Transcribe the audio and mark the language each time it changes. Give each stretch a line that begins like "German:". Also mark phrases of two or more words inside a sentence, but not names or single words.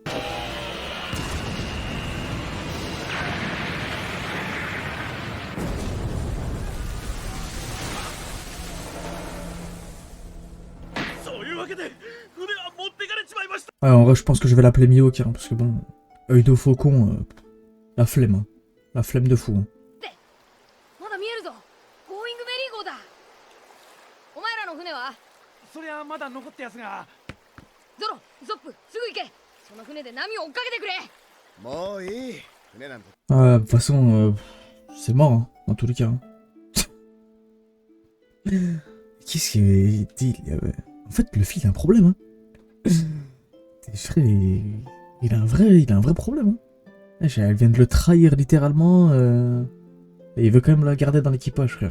French: Ouais, en vrai, je pense que je vais l'appeler Mihawk, hein, parce que bon, œil de faucon, la flemme, hein. La flemme de fou. Hein.
Japanese: そりゃまだ残ったやつが。ゾロ、ゾップ、すぐ行け。その船で波を追っかけてくれ。もういい。船なんて。
French: De toute façon, c'est mort, hein, dans tous les cas. Hein. Qu'est-ce qu'il dit? En fait, le fil a un problème. Hein. Frère, il a un vrai problème. Hein. Elle vient de le trahir littéralement. Et il veut quand même la garder dans l'équipage, frère.